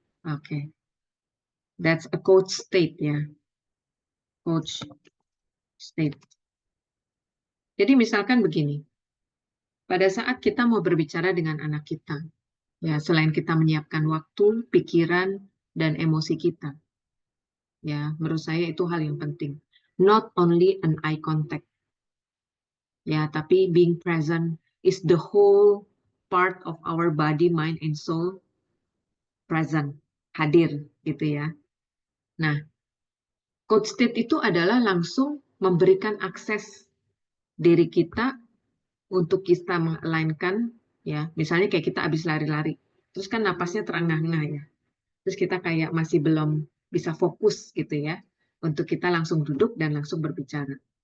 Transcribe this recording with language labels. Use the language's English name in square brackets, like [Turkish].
[English] Oke, that's a coach state ya, coach state. [Indonesian] Jadi misalkan begini, pada saat kita mau berbicara dengan anak kita, ya selain kita menyiapkan waktu, pikiran, dan emosi kita, ya menurut saya itu hal yang penting. [English] Not only an eye contact, [Indonesian] ya tapi [English] being present is the whole part of our body, mind, and soul present, [Indonesian] hadir gitu ya. Nah, coach state itu adalah langsung memberikan akses diri kita untuk kita mengalainkan, ya misalnya kayak kita habis lari-lari terus kan napasnya terengah-engah ya, terus kita kayak masih belum bisa fokus gitu ya untuk kita langsung duduk dan langsung berbicara.